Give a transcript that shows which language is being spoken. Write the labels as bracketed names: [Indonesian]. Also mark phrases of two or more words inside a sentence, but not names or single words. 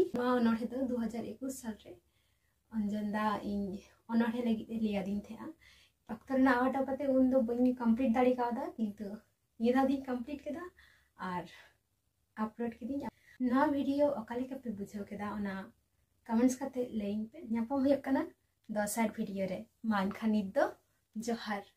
[Santali] ᱱᱚᱣᱟ ᱚᱱᱚᱬᱦᱮ ᱫᱚ 2021 ᱥᱟᱞ ᱨᱮ অঞ্জন দা ᱤᱧ ᱚᱱᱚᱬᱦᱮ ᱞᱟᱹᱜᱤᱫ ᱞᱟᱹᱭᱟᱫᱤᱧ ᱛᱟᱦᱮᱸᱜᱼᱟ। ᱚᱠᱛᱚ ᱨᱮᱱᱟᱜ ᱟᱣᱟᱴᱟᱣ ᱠᱟᱛᱮ ᱩᱱ ᱫᱚ ᱵᱟᱹᱧ ᱠᱚᱢᱯᱞᱤᱴ ᱫᱟᱲᱮ ᱠᱟᱣᱫᱟ, ᱠᱤᱱᱛᱩ ᱱᱤᱭᱟᱹ ᱫᱷᱟᱣ ᱫᱚᱧ ᱠᱚᱢᱯᱞᱤᱴ ᱠᱮᱫᱟ ᱟᱨ ᱟᱯᱞᱳᱰ ᱠᱤᱫᱤᱧ। ᱱᱚᱣᱟ ᱵᱷᱤᱰᱤᱭᱳ ᱚᱠᱟ ᱞᱮᱠᱟ ᱯᱮ ᱵᱩᱡᱷᱟᱹᱣ ᱠᱮᱫᱟ ᱚᱱᱟ कमेंट्स करते लैंग पे। ᱧᱟᱯᱟᱢ ᱦᱩᱭᱩᱜ ᱠᱟᱱᱟ ᱫᱚᱥᱟᱨ ᱵᱷᱤᱰᱤᱭᱳ ᱨᱮ। ᱢᱟ ᱮᱱᱠᱷᱟᱱ ᱱᱤᱛ ᱫᱚ ᱡᱚᱦᱟᱨ।